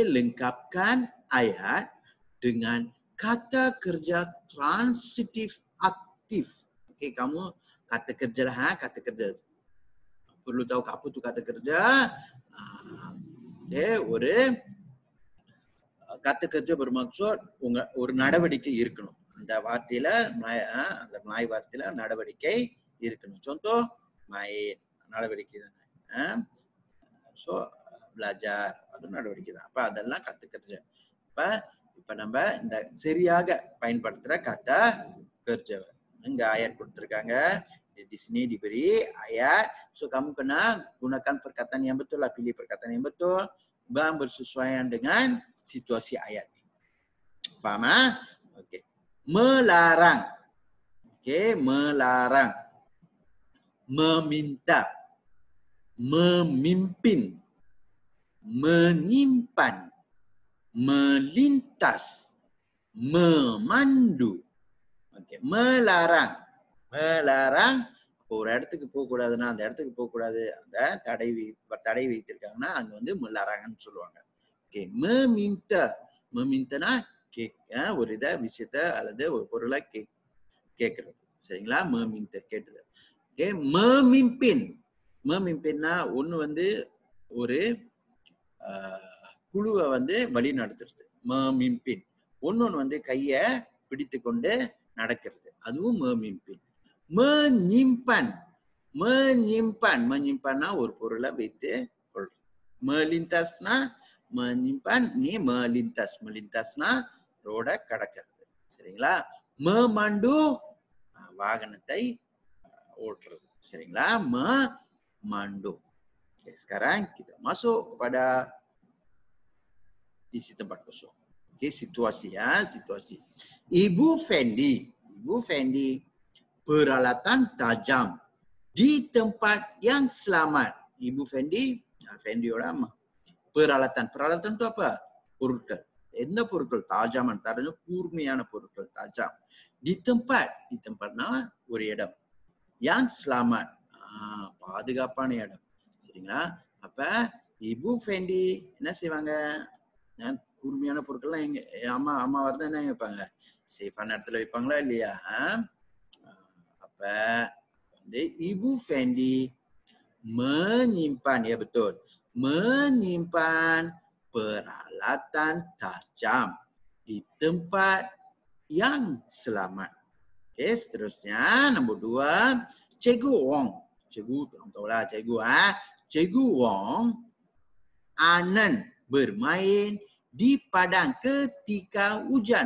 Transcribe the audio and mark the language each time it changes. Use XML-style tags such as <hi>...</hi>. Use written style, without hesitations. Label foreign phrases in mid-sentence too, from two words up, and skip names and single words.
<ms>Lengkapkan ayat dengan kata kerja transitif aktif. Okay. Kamu kata kerja lah. Kata kerja. Perlu tahu apa tu kata kerja.</ms> <ta>Okay.</ta> <ms>kata kerja bermaksud</ms> <ta>ஒரு நடவடிக்கை இருக்கணும். அந்த வார்த்தையில அந்த மலாய் வார்த்தையில நடவடிக்கை இருக்கணும்.</ta> <ms>Contoh main</ms> <ta>நடவடிக்கை தானே. So belajar அது நடவடிக்கை தான். அப்ப அதெல்லாம்</ta> <ms>kata kerja.</ms> <ta>இப்ப நம்ம இந்த சரியாக பயன்படுத்துற</ta> <ms>kata kerja.</ms> <ta>இங்க ayat கொடுத்திருக்காங்க.</ta> <ms>Di sini diberi ayat. So kamu kena gunakan perkataan yang betul lah. Pilih perkataan yang betul. Bersesuaian dengan situasi ayat ini. Faham? Okey. Melarang. Okey, melarang. Meminta. Memimpin. Menyimpan. Melintas. Memandu. Okey, melarang. Melarang</ms> <ta>ஒரு இடத்துக்கு போக கூடாதுன்னா அந்த இடத்துக்கு போக கூடாது. அந்த தடை வைத்திருக்காங்கன்னா அங்க வந்து melarangன்னு சொல்லுவாங்க. ஓகே, meminta ஒரு விஷயத்தை அல்லது ஒரு பொருளை கேட்கறது. சரிங்களா? meminta கேட்டது. ஓகே, memimpinனா ஒண்ணு வந்து ஒரு குழுவை வந்து வழி நடத்துறது. memimpin. ஒன்னொன்னு வந்து கைய பிடித்து கொண்டு நடக்கிறது. அதுவும் memimpin. menyimpanனா ஒரு பொருளை வைத்து கொள்றது.</ta> <ms>melintasna, menyimpan, ni melintasna ரோட கடக்கிறது. சரிங்களா?</ms> <ta>memandu வாகனத்தை ஓட்டுறது. சரிங்களா? memandu.</ta> <ms>Okay, sekarang kita masuk kepada isi tempat kosong. Okay, situasi ya, situasi. Ibu Fendi peralatan tajam di tempat yang selamat. Ibu Fendi orang peralatan itu apa?</ms> <ta>பொருட்கள். என்ன பொருட்கள்? தாஜாமன் தரஞ்ச கூர்மையான பொருட்கள் தாஜாம்.</ta> <ms>Di tempatனா</ms> <ta>ஒரு இடம்.</ta> <ms>yang selamat,</ms> <ta>பாதுகாப்பான இடம். சரிங்களா? அப்ப இபு ஃபெண்டி என்ன செய்வாங்க? கூர்மையான பொருட்கள்லாம் எங்க அம்மா வரதான் என்ன வைப்பாங்க? சேஃபான இடத்துல வைப்பாங்களா இல்லையா? அப்ப வந்து இபு ஃபெண்டி</ta> <ms>menyimpan, ya betul, menyimpan peralatan tajam di tempat yang selamat. Okay, seterusnya nombor 2, Cikgu Wong. Cikgu tahulah cikgu Cikgu Wong Anan bermain di padang ketika hujan.</ms>